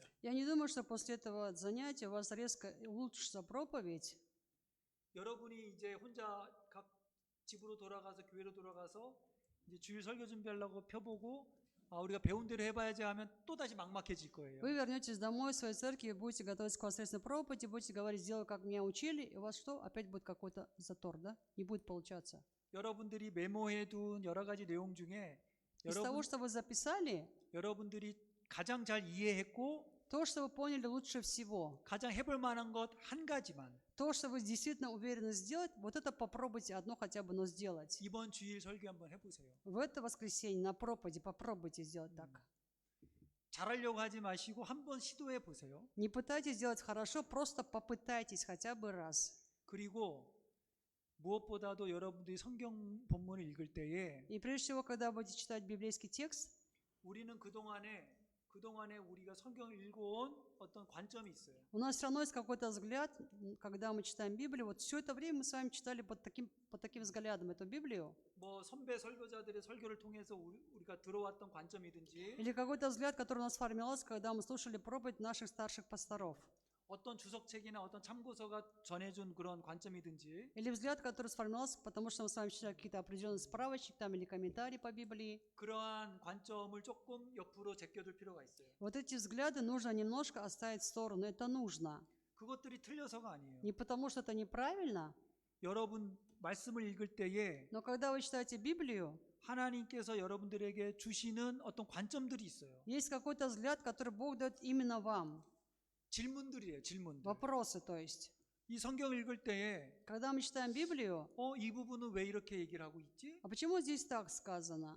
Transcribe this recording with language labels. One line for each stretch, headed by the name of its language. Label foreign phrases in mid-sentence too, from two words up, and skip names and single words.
Russian: Я не думаю, что после этого занятия у вас резко улучшится проповедь.
Korean: 여러분이 이제 혼자 각 집으로 돌아가서 교회로 돌아가서 이제 주일 설교 준비하려고 펴보고 우리가 배운 대로 해봐야지 하면 또 다시 막막해질 거예요.
Russian: Вы вернетесь домой в свою церковь, будете готовиться к воскресной проповеди, будете говорить, сделай, как меня учили, и у вас что? Опять будет какой-то затор, да? Не будет получаться.
Korean: 여러분들이 메모해둔 여러 가지 내용 중에
Russian: Из того, что вы записали,
Korean: 여러분들이 가장 잘 이해했고
Russian: то, что вы поняли лучше всего,
Korean: 가장 해볼 만한 것 한 가지만
Russian: то, что вы действительно уверены сделать, вот это попробуйте одно хотя бы, но сделать.
Korean: 이번 주일 설교 한번 해보세요.
Russian: В это воскресенье на проповеди попробуйте сделать так.
Korean: 잘하려고 하지 마시고 한번 시도해 보세요.
Russian: Не пытайтесь сделать хорошо, просто попытайтесь хотя бы раз.
Korean: 그리고 무엇보다도 여러분들이 성경 본문을 읽을 때에
Russian: И прежде всего, когда будете читать библейский текст,
Korean: 우리는 그동안에 우리가 성경을 읽어온 어떤 관점이 있어요.
Russian: у нас все равно есть какой-то взгляд, когда мы читаем Библию. Вот все это время мы с вами читали под таким взглядом эту Библию.
Korean: 뭐 선배 설교자들의 설교를 통해서 우리가 들어왔던 관점이든지
Russian: Или какой-то взгляд, который у нас формировался, когда мы слушали проповедь наших старших пасторов.
Korean: 어떤 주석책이나 어떤 참고서가 전해준 그런 관점이든지
Russian: Или взгляд, который сформировался, потому что мы с вами читали какие-то определенные справочник там, или комментарии по Библии.
Korean: 그러한 관점을 조금 옆으로 제껴둘 필요가 있어요.
Russian: Вот эти взгляды нужно немножко оставить в сторону. Это нужно.
Korean: 그것들이 틀려서가 아니에요.
Russian: Не потому, что это неправильно,
Korean: 여러분 말씀을 읽을 때에
Russian: но когда вы читаете Библию,
Korean: 하나님께서 여러분들에게 주시는 어떤 관점들이 있어요.
Russian: есть какой-то взгляд, который Бог дает именно вам.
Korean: 질문들이에요. 질문들.
Russian: Вопросы, то есть.
Korean: 이 성경을 읽을 때에
Russian: Когда мы читаем Библию,
Korean: 이 부분은 왜 이렇게 얘기를 하고 있지?
Russian: а почему здесь так сказано?